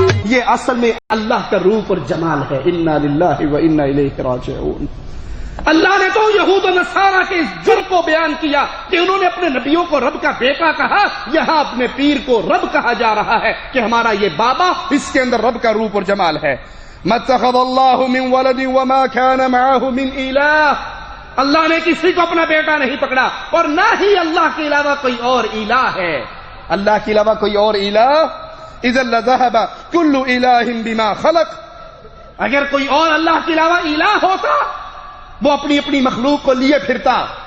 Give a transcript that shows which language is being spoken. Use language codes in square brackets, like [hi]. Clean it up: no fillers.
[ur] یہ اصل میں اللہ کا روپ اور جمال ہے. [ar] انا للہ و انا الیہ راجعون. [ur] اللہ نے تو یہود و نصارہ کے اس جرم کو بیان کیا کہ انہوں نے اپنے نبیوں کو رب کا بیٹا کہا. یہاں اپنے پیر کو رب کہا جا رہا ہے کہ ہمارا یہ بابا، اس کے اندر رب کا روپ اور جمال ہے. [ar] ما اتخذ اللہ من ولد وما كان معه من الہ. [ur] اللہ نے کسی کو اپنا بیٹا نہیں پکڑا اور نہ ہی اللہ کے علاوہ کوئی اور الہ ہے. اللہ کے علاوہ کوئی اور الہ، [ar] اذا لذهب كل الہ بما خلق. [ur] اگر کوئی اور اللہ کے علاوہ الہ ہوتا وہ اپنی اپنی مخلوق کو لیے پھرتا.